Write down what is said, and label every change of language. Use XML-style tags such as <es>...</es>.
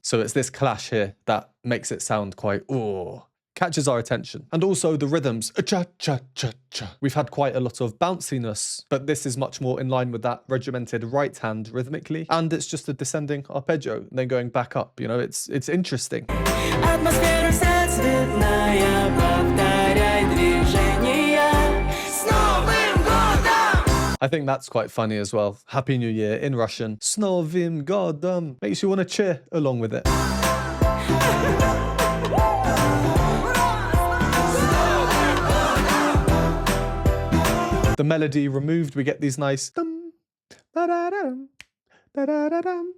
<en>So it's this clash here that makes it sound quite, catches our attention. And also the rhythms, cha-cha-cha-cha. We've had quite a lot of bounciness, but this is much more in line with that regimented right hand rhythmically. And it's just a descending arpeggio, and then going back up. You know, it's interesting.</en> <ru>Атмосфера вся цветная, повторяй движения. С Новым годом!</ru> <en>I think that's quite funny as well. Happy New Year in Russian.</en> <ru>S Novym Godom.</ru> <en>Makes you want to cheer along with it. The melody removed, we get these nice dum, da-da-dum, da-da-da-dum.</en>